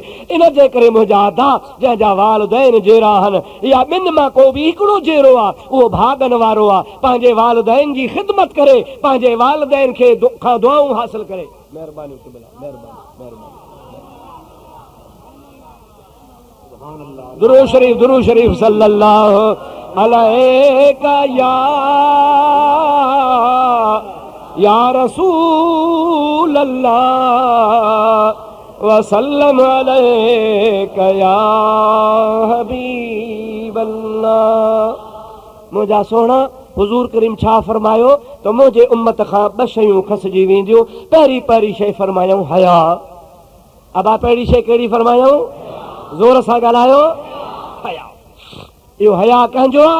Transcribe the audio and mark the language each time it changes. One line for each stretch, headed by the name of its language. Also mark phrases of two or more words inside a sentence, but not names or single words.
Sindhi: इन जे करे मुंहिंजा अदा जंहिंजा वालिदैन जहिड़ा आहिनि या ॿिनि मां को बि हिकिड़ो जहिड़ो आहे, उहो भागनि वारो आहे। पंहिंजे वालिदैन जी ख़िदमत करे, पंहिंजे वालिदैन खे खां दुआऊं हासिल करे। महिरबानी महिरबानी। दुरूद शरीफ
Arabic: صلى الله عليك يا رسول الله وسلم عليك يا حبيب الله.
Sindhi: मुंहिंजा सोना हुजूर करीम छा फरमायो त मुंहिंजे उम्मत खां ॿ शयूं खसिजी वेंदियूं। पहिरीं शइ फरमायूं हया। अबा पहिरीं शइ कहिड़ी फरमायूं? ज़ोर सां ॻाल्हायो। हया। इहो हया कंहिंजो आहे?